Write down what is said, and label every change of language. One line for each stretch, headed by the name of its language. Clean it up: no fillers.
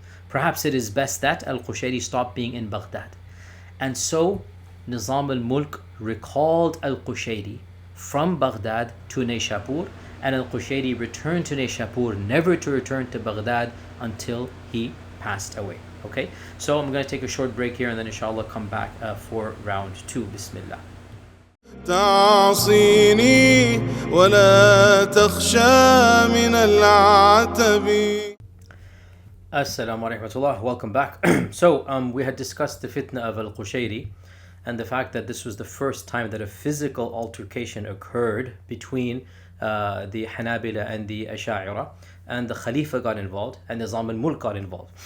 English: Perhaps it is best that Al-Qushayri stop being in Baghdad. And so Nizam al-Mulk recalled Al-Qushayri from Baghdad to Nishapur, and Al-Qushayri returned to Nishapur, never to return to Baghdad until he passed away. Okay, so I'm going to take a short break here and then inshallah come back for round 2. Bismillah.
Arabic: تعصيني ولا تخشى من العتب.
English: Assalamu alaikum. Welcome back. So we had discussed the fitna of Al-Qushayri and the fact that this was the first time that a physical altercation occurred between the Hanabila and the Ash'ira, and the Khalifa got involved, and Nizam al-Mulk got involved.